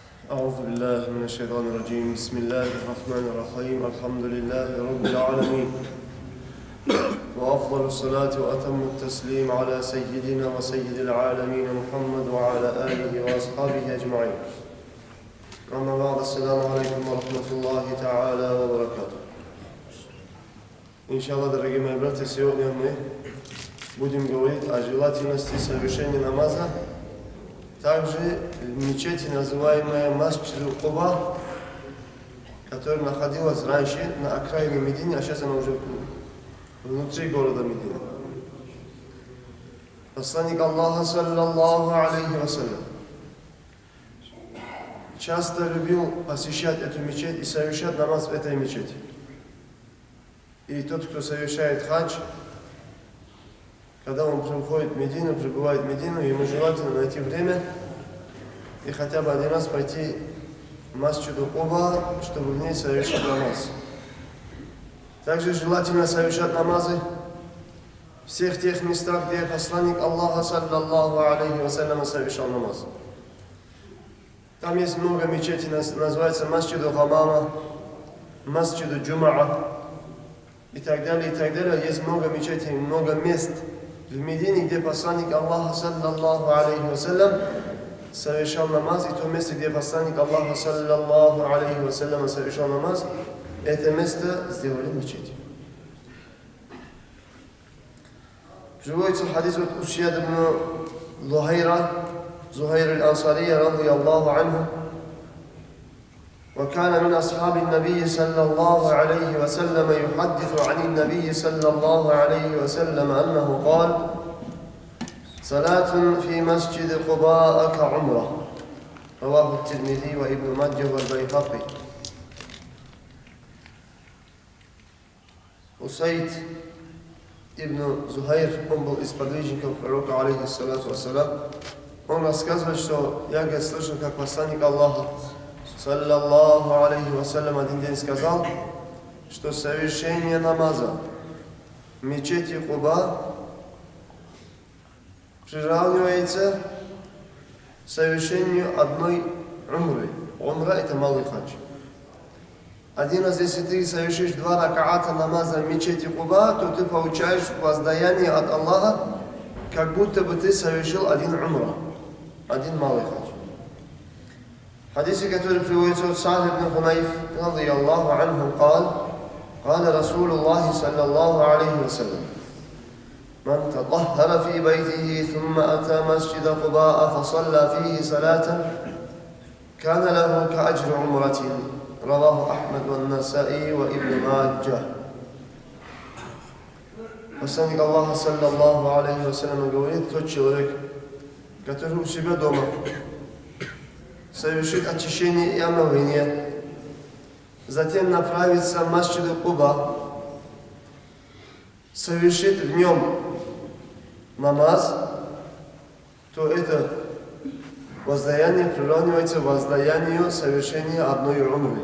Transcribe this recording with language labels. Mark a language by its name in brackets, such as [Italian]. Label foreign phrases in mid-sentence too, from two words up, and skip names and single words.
[Arabic] أعوذ بالله من الشيطان الرجيم بسم الله الرحمن الرحيم الحمد لله رب العالمين وأفضل الصلاة وأتم التسليم على سيدنا وسيد العالمين محمد وعلى آله وأصحابه أجمعين أما بعد السلام عليكم ورحمة الله تعالى وبركاته. [Russian] Иншаллах, дорогие мои братья, сегодня мы будем говорить о желательности совершения намаза также в мечети, называемая Масджиду Куба, которая находилась раньше на окраине Медины, а сейчас она уже внутри города Медины. Посланник Аллаха, [Arabic] صلى الله عليه وسلم, [Russian] часто любил посещать эту мечеть и совершать намаз в этой мечети. И тот, кто совершает хадж, когда он приходит в Медину, прибывает в Медину, ему желательно найти время и хотя бы один раз пойти в Масджиду Куба, чтобы в ней совершить намаз. Также желательно совершать намазы в всех тех местах, где посланник Аллаха, [Arabic] صلى الله عليه وسلم, [Russian] совершал намаз. Там есть много мечетей, называется Масджиду Хамама, Масджиду Джумаа и так далее, и так далее. Есть много мечетей, много мест в Медине, где посланник Аллаха, [Arabic] صلى الله عليه وسلم, [Russian] совершал намаз, и то место, где посланник Аллаха, [Arabic] صلى الله عليه وسلم, [Russian] совершал намаз, это место сделали мечетью. Приводится хадис от Усьяд ибн Зухайр аль-Ансария, [Arabic] رضي الله عنه. وكان من أصحاب النبي صلى الله عليه وسلم يحدث عن النبي صلى الله عليه وسلم أنه قال: صلاة في مسجد قباء كعمرة. رواه الترمذي وابن ماجه والبيهقي. [Russian] Усайд ибн Зухайр, он был из сподвижников пророка, [Arabic] عليه الصلاة والسلام. [Russian] Он рассказывает, что я, говорит, слышал, как посланник Аллаха, [Arabic] صلى الله عليه وسلم, [Russian] один день сказал, что совершение намаза в мечети Куба приравнивается совершению одной умры. Умра — это малый хадж. Один раз, если ты совершишь 2 ракаата намаза в мечети Куба, то ты получаешь воздаяние от Аллаха, как будто бы ты совершил один умра, один малый хадж. [Arabic] حديث كتير في ويسود سعد بن حنيف رضي الله عنه قال رسول الله صلى الله عليه وسلم: من تطهر في بيته ثم أتى مسجد قباء فصلى فيه صلاة كان له كأجر عمرة. رواه أحمد والنسائي وابن ماجه. [Russian] Посланник Аллаха, [Arabic] صلى الله عليه وسلم, [Russian] говорит: тот человек, который у себя дома совершит очищение и омовение, затем направится в Масджиду Куба, совершит в нем намаз, то это воздаяние приравнивается воздаянию совершения одной умры.